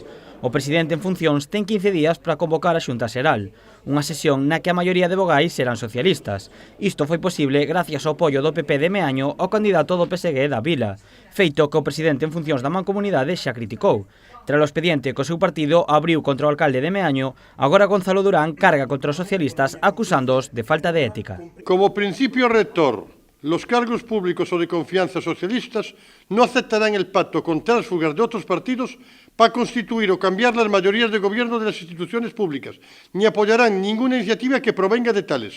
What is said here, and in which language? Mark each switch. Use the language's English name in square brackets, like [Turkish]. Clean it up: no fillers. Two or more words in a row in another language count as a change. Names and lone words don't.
[Galician] O presidente en funcións ten 15 días para convocar a Xunta Xeral, unha sesión na que a maioría de vogais serán socialistas. Isto foi posible gracias ao apoio do PP de Meaño ao candidato do PSG da Vila, feito que o presidente en funcións da Mancomunidade xa criticou. Tras o expediente que o seu partido abriu contra o alcalde de Meaño, agora Gonzalo Durán carga contra os socialistas acusándoos de falta de ética. [Spanish] Como principio rector, los cargos públicos o de confianza socialistas no aceptarán el pacto con tránsfugas de otros partidos para constituir o cambiar las mayorías de gobierno de las instituciones públicas, ni apoyarán ninguna iniciativa que provenga de tales.